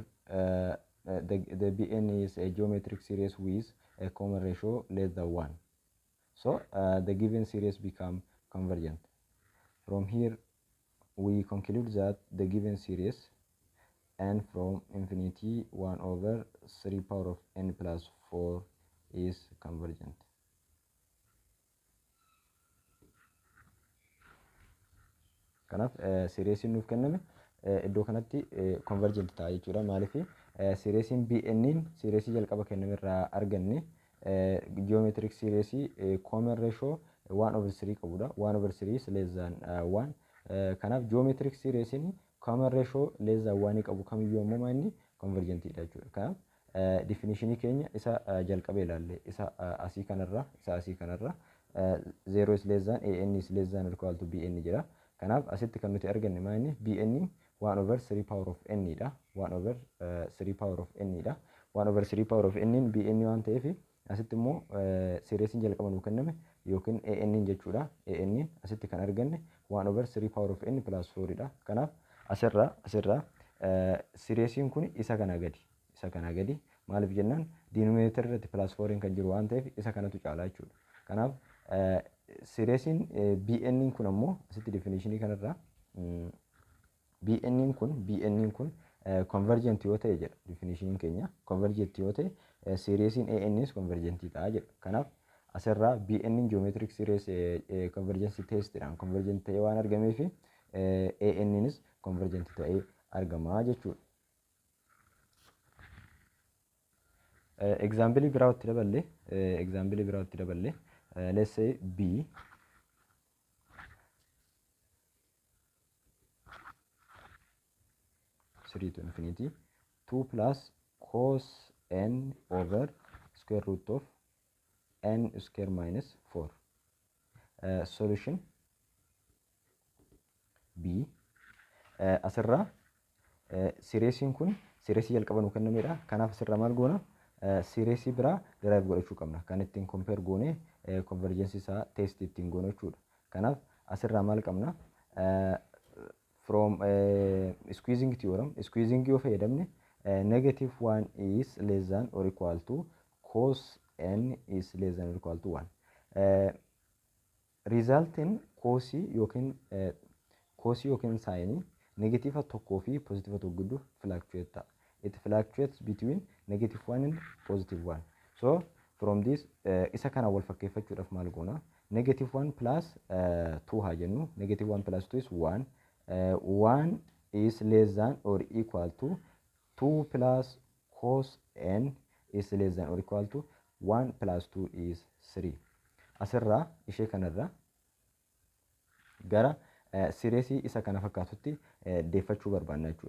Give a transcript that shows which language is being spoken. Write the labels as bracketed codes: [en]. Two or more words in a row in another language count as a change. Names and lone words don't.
[en] The bn is a geometric series with a common ratio less than 1. So the given series become convergent. From here we conclude that the given series n from infinity 1 over 3 power of n plus 4 is convergent. [om] Kanaaf seeriisiin nuuf kenname iddoo kanatti convergent ta'a jechuudha. Maaliif seeriisiin bn'n seeriisii jalqaba kenname irraa arganne geometric seeriisii [en] common ratio 1 over 3 [om] qabudha. [en] 1 over 3 is less than 1. [om] Kanaaf geometric seeriisiin [en] common ratio less than 1 [om] qabu kamiyyuu ammoo inni convergent dha jechuudha. Kanaaf definition keenya isa jalqaba ilaalle isa asii kanarra [en] 0 is less than an is less than or equal to bn [om] jira. Kanaaf asitti kan nuti arganne maali bn [en] 1 over 3 power of n [om] dha. [en] 1 over 3 power of n [om] dha. [en] 1 over 3 power of n bn [om] waan ta'eef asitti immoo seeriisiin jalqaba nuuf kenname yookiin an jechuudha. An asitti kan arganne [en] 1 over 3 power of n plus 4 [om] dha. Kanaaf asirraa seeriisiin kun isa kana gadi maaliif jennaan denominator irratti [en] plus 4 [om] kan jiru waan ta'eef isa kanatu caalaa jechuudha. Kanaaf seeriisiin bn kun ammoo asitti definitionii kanarraa bn kun convergent yoo ta'e jedha definitionii keenya. Convergent yoo ta'e seeriisiin an's convergent ta'a jedha. Kanaaf asirraa bn [en] geometric series [om] convergence testidhaan convergent ta'ee waan argameef an's convergent ta'ee argama jechuudha. [en] Example [om] biraatti daballe [en] let's say b (3 to infinity) 2 plus cos n over square root of n square minus 4. Solution b. [om] Asirraa seeriisiin kun seeriisii jalqaba nu kennamedha. Kanaaf asirraa maal goona? Seeriisii biraa derive godhachuu qabna. Kan ittiin compare goone convergence isaa test ittiin goonu jechuudha. Kanaaf asirraa maal qabna? [en] From squeezing theorem, squeezing [om] yoo fayyadamne [en] negative 1 is less than or equal to cos n is less than or equal to 1. [om] Resultin cosii yookiin saayinii negative tokkoo fi positive tokko gidduu fluctuate ta'a. [en] It fluctuates between negative 1 and positive 1. So from this [om] isa kana wal fakkeeffachuudhaaf maal goona? [en] Negative 1 plus 2 [om] haa jennu. [en] Negative 1 plus 2 is 1. 1 is less than or equal to 2 plus cos n is less than or equal to 1 plus 2 is 3. [om] Asirraa ishee kanarraa gara seeriisii isa kana fakkaatutti deeffachuu barbaanna jechuudha.